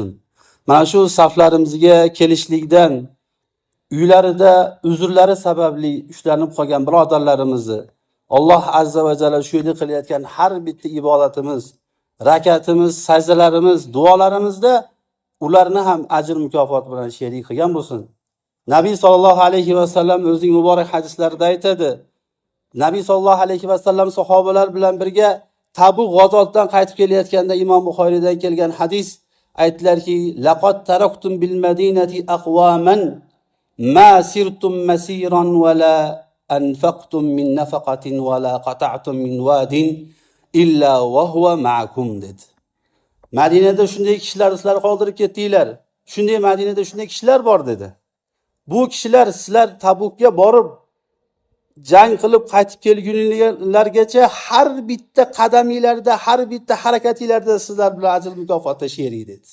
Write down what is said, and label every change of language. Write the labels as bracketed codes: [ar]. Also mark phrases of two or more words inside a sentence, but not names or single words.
[uz] Mana shu saflarimizga kelishlikdan uylarida uzrlari sababli ushlanib qolgan birodarlarimizni [ar] الله عز وجل [uz] shu yerda qilayotgan har bitta ibodatimiz, rakatimiz, sajdalarimiz, duolarimizda ularni ham ajr mukofot bilan sherik qilgan bo'lsin. Nabiy [ar] صلى الله عليه وسلم [uz] o'zining muborak hadislarida aytadi. Nabiy [ar] صلى الله عليه وسلم [uz] sahobalar bilan birga Tabuk g'azotidan qaytib kelayotganda Imom Buxoriydan kelgan hadis aytdilarki, [ar] لقد تركتم بالمدينة أقواما ما سرتم مسيرا ولا أنفقتم من نفقة ولا قطعتم من واد إلا وهو معكم dedi. [uz] Madinada shunday kishilar sizlar qoldirib ketdinglar. Madinada shunday kishilar bor dedi. Bu kishilar sizlar Tabukka borib jang qilib qaytib kelguninglargacha har bitta qadaminglarda, har bitta harakatinglarda sizlar bilan ajr mukofotda sherik dedi.